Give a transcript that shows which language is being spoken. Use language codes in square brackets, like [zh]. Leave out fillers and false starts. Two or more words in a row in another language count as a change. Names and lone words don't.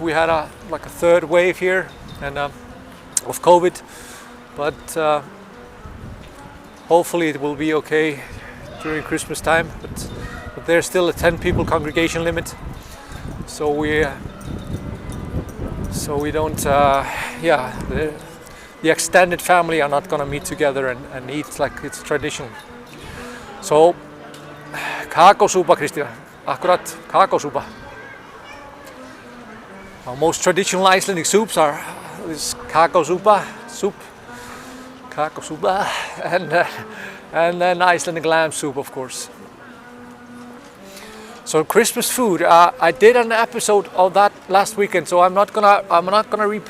[en] We had like a third wave here and of COVID, but hopefully it will be okay during Christmas time. But there's still a 10 people congregation limit, so we don't. The extended family are not gonna meet together and eat like it's traditional. So, kakósúpa, Kristína. [is] Akkurat, kakósúpa. [en] Our most traditional Icelandic soups are this kakósúpa soup, and then Icelandic lamb soup, of course. So Christmas food. I did an episode of that last weekend, so I'm not gonna repeat that.